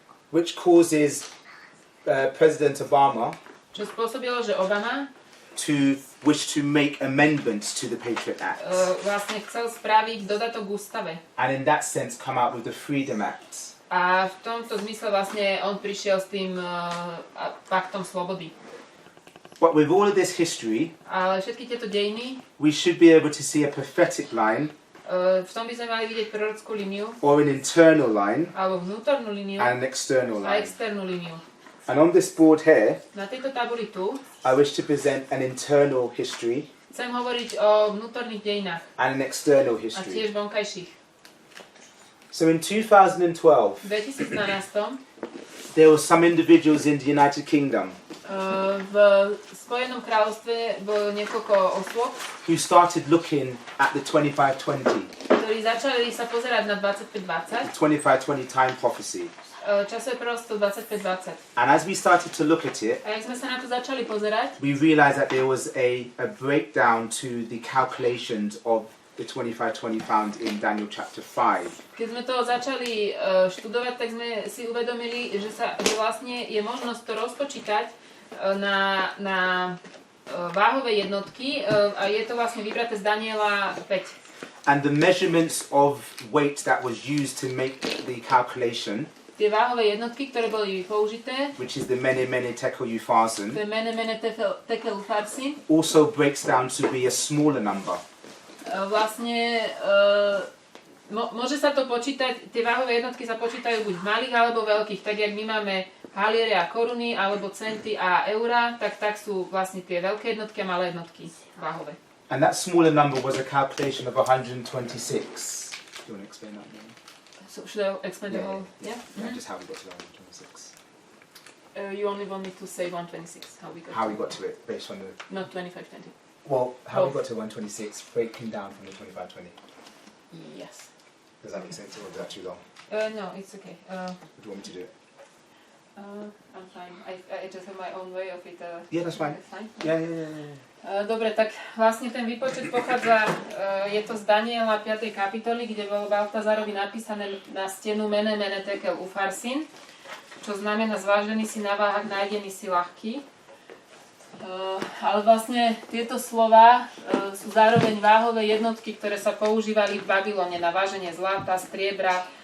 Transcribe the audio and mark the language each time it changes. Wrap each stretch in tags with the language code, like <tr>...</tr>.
<en>Which causes President Obama</en> <sk>Čo spôsobilo, že Obama</sk> <en>to wish to make amendments to the Patriot Act.</en> <sk>Vlastne chcel spraviť dodatok k ústave.</sk> <en>And in that sense come out with the Freedom Act.</en> <sk>A v tomto zmysle vlastne on prišiel s tým paktom slobody.</sk> <en>But with all of this history,</en> <sk>Ale všetky tieto dejiny,</sk> <en>we should be able to see a prophetic line</en> <sk>v tom by sme mali vidieť prorockú líniu,</sk> <en>or an internal line</en> <sk>alebo vnútornú líniu</sk> <en>and an external</en> <sk>a</sk> <en>line.</en> <sk>externú líniu.</sk> <en>And on this board here,</en> <sk>Na tejto tabuli tu</sk> <en>I wish to present an internal history</en> <sk>chcem hovoriť o vnútorných dejinách</sk> <en>and an external</en> <sk>a</sk> <en>history.</en> <sk>tiež vonkajších.</sk> <en>So in 2012,</en> <sk>V 2012</sk> <en>there were some individuals in the United Kingdom</en> <sk>v Spojenom kráľovstve bolo niekoľko osôb,</sk> <en>who started looking at the 2520,</en> <sk>ktorí začali sa pozerať na 2520,</sk> <en>2520 time prophecy.</en> <sk>časové proroctvo 2520.</sk> <en>And as we started to look at it,</en> <sk>A jak sme sa na to začali pozerať,</sk> <en>we realized that there was a breakdown to the calculations of the 2520 found in Daniel chapter 5.</en> <sk>keď sme to začali študovať, tak sme si uvedomili, že vlastne je možnosť to rozpočítať na váhové jednotky a je to vlastne vybraté z Daniela 5.</sk> <en>And the measurements of weight that was used to make the calculation,</en> <sk>Tie váhové jednotky, ktoré boli použité,</sk> <en>which is the mene tekel upharsin,</en> <sk>to je mene tekel upharsin,</sk> <en>also breaks down to be a smaller number.</en> <sk>vlastne môže sa to počítať, tie váhové jednotky sa počítajú buď v malých alebo veľkých, tak jak my máme haliere a koruny, alebo centy a eurá, tak sú vlastne tie veľké jednotky a malé jednotky váhové.</sk> <en>And that smaller number was a calculation of 126. Do you want to explain that more? So should I explain the whole? Yeah? Yeah, just how we got to 126. You only want me to say 126, how we got How to we got to it based on the... Not 2520. Well, how we Both. got to 126 breaking down from the 2520. Yes. Does that make sense or is that too long? No, it's okay. Or do you want me to do it? I'm fine. I just have my own way of it. Yeah, that's fine. That's fine. Yeah.</en> <sk>Dobre, tak vlastne ten výpočet pochádza, je to z Daniela 5. kapitoly, kde bolo Baltazárovi napísané na stenu mene tekel upharsin, čo znamená zvážený si na váhach, nájdený si ľahký. Ale vlastne tieto slova sú zároveň váhové jednotky, ktoré sa používali v Babylone na váženie zlata, striebra.</sk>